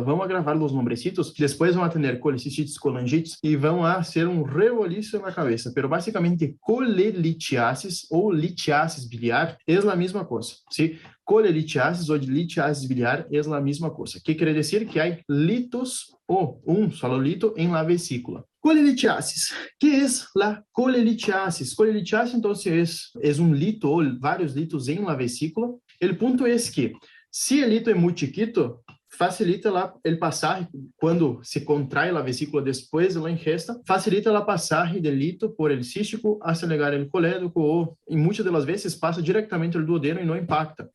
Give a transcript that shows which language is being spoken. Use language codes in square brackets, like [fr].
[pt] Vamos gravar os nombrecitos, que depois vão ter colecistites, colangites, e vão a ser um revoluíço na cabeça. Pero, basicamente, colelitiasis ou litiasis biliar é a mesma coisa, ¿sí? Colelitiasis ou litiasis biliar é a mesma coisa. Que quer dizer que há litos ou solo lito em la vesícula. [es] Colelitiasis. ¿Qué es la colelitiasis? Colelitiasis, entonces, es un lito o varios litos en la vesícula. El punto es que, si el lito es muy chiquito, [pt] facilita o passagem, quando se contrai a vesícula depois da ingesta, facilita a passagem do lito por el cístico hasta chegar ao colédoco, ou, em muitas das vezes, passa diretamente ao duodeno e não impacta.